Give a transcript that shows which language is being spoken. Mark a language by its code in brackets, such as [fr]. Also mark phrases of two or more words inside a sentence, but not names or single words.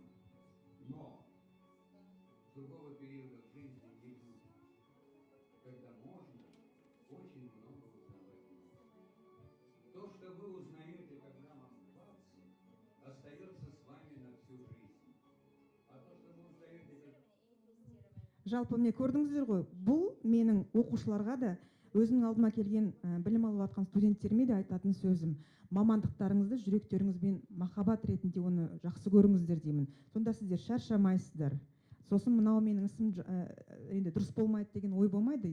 [ru] Но другого периода в жизни не будет, когда можно очень много узнавать нового. То, что вы узнаете, когда вам 20, остается с вами на всю жизнь. А то, что вы узнаете, [kk] Жалпы міне көрдіңіздер ғой, бұл менің оқушыларға да өзінің алдыма келген білім алып жатқан студенттеріме де айтатын сөзім. Мамандықтарыңызды жүректеріңізбен махаббат ретінде оны жақсы көріңіздер деймін. Сонда сіздер шаршамайсыздар. Сосын мынау менің ісім енді дұрыс болмайды деген ой болмайды.